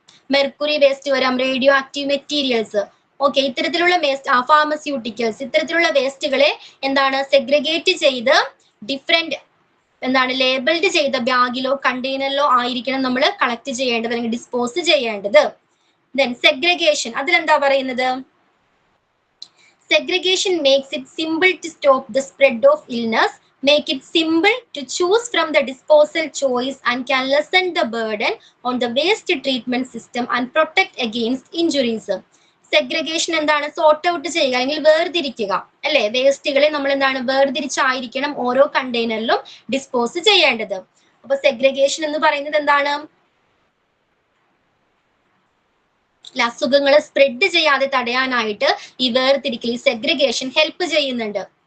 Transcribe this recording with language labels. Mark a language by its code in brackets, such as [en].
[ml] Mercury waste വരാം, radio active materials. ഇത്തരത്തിലുള്ള waste, pharmaceuticals, ഇത്തരത്തിലുള്ള വേസ്റ്റുകളെ എന്താണ് സെഗ്രിഗേറ്റ് ചെയ്ത് ഡിഫറെന്റ് എന്താണ് ലേബിൾഡ് ചെയ്ത ബാഗിലോ കണ്ടെയ്നറിലോ ആയിരിക്കണം നമ്മൾ കളക്ട് ചെയ്യേണ്ടത് അല്ലെങ്കിൽ ഡിസ്പോസ് ചെയ്യേണ്ടത്. സെഗ്രിഗേഷൻ, അതിലെന്താ പറയുന്നത്? [en] Segregation makes it simple to stop the spread of illness, make it simple to choose from the disposal choice, and can lessen the burden on the waste treatment system and protect against injuries. [ml] Segregation എന്താണ്? Sort out ചെയ്യുക അല്ലെങ്കിൽ വേർതിരിക്കുക അല്ലെ. വേസ്റ്റുകളെ നമ്മൾ എന്താണ് വേർതിരിച്ചായിരിക്കണം ഓരോ കണ്ടെയ്നറിലും dispose ചെയ്യേണ്ടത്. അപ്പൊ segregation എന്ന് പറയുന്നത് എന്താണ്? അസുഖങ്ങൾ സ്പ്രെഡ് ചെയ്യാതെ തടയാനായിട്ട് ഈ വേർതിരിക്കൽ, ഈ സെഗ്രിഗേഷൻ ഹെൽപ്പ് ചെയ്യുന്നുണ്ട്.